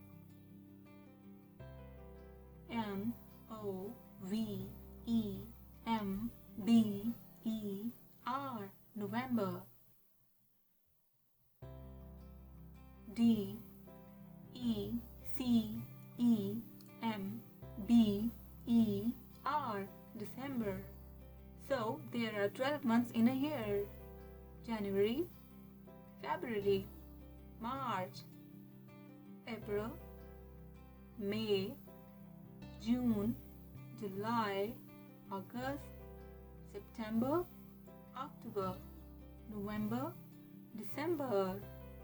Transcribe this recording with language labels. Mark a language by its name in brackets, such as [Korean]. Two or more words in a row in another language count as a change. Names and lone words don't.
[English] N O V E M B E R November. D E C E M B E R December. So there are 12 months in a year. January, February, March, April, May, June, July, August, September, October, November, December.